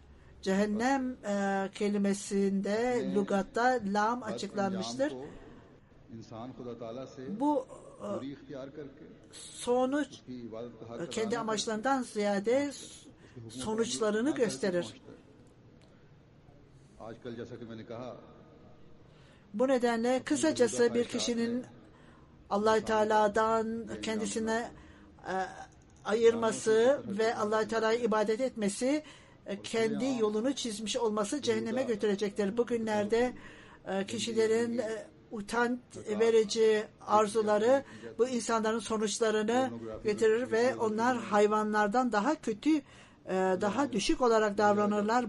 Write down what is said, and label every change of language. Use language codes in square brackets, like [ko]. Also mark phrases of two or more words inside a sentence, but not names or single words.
[tr] Cehennem kelimesinde lügatta lam açıklanmıştır. Bu sonuç kendi amaçlarından ziyade sonuçlarını gösterir. [ur] आजकल जैसा कि मैंने कहा [tr] Bu nedenle kısacası bir kişinin Allah-u Teala'dan kendisine ayırması ve Allah-u Teala'ya ibadet etmesi, kendi yolunu çizmiş olması cehenneme götürecektir. Bugünlerde kişilerin utanç verici arzuları bu insanların sonuçlarını getirir ve onlar hayvanlardan daha kötü, daha düşük olarak davranırlar.